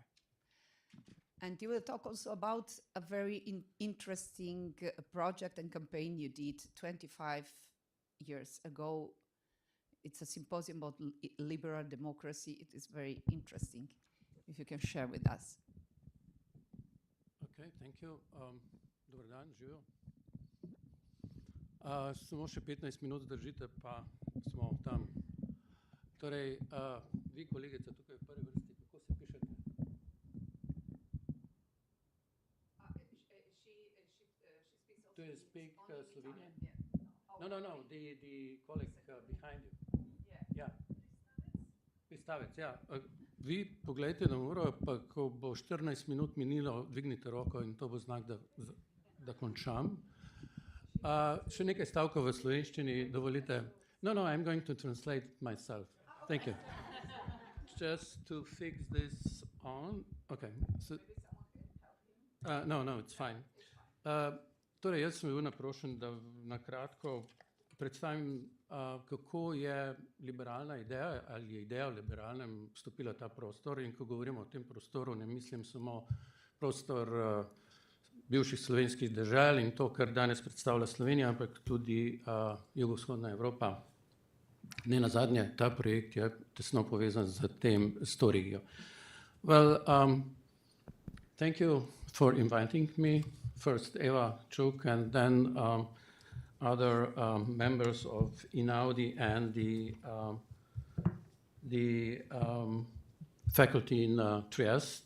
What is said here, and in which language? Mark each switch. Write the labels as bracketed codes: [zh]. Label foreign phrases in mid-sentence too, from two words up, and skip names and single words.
[en] And you will talk also about a very interesting project and campaign you did 25 years ago. It's a symposium about liberal democracy. It is very interesting. If you can share with us. Okay, thank you. [sl] Dober dan, živijo. Samo še 15 minut držite, pa smo tam. Torej, vi, kolegica, tukaj v prvi vrsti, kako se pišete? [en] Do you speak Slovenian? No, the colleague behind you. Yeah. [sl] Pistavec, ja. Vi pogledajte na uro, pa ko bo 14 minut minilo, dvignite roko in to bo znak, da končam. Še nekaj stavkov v slovenščini, dovolite. [en] No, I'm going to translate myself. Thank you. Just to fix this on. Okay. So, no, it's fine. [sl] Torej, jaz sem bil naprošen, da na kratko predstavim, kako je liberalna ideja ali je ideja o liberalnem vstopila ta prostor, in ko govorimo o tem prostoru, ne mislim samo prostor bivših slovenskih dežel in to, kar danes predstavlja Slovenija, ampak tudi jugovzhodna Evropa. Ne nazadnje, ta projekt je tesno povezan s to regijo. [en] Well, thank you for inviting me. First Eva Čuk and then other members of INAUDI and the faculty in Trieste.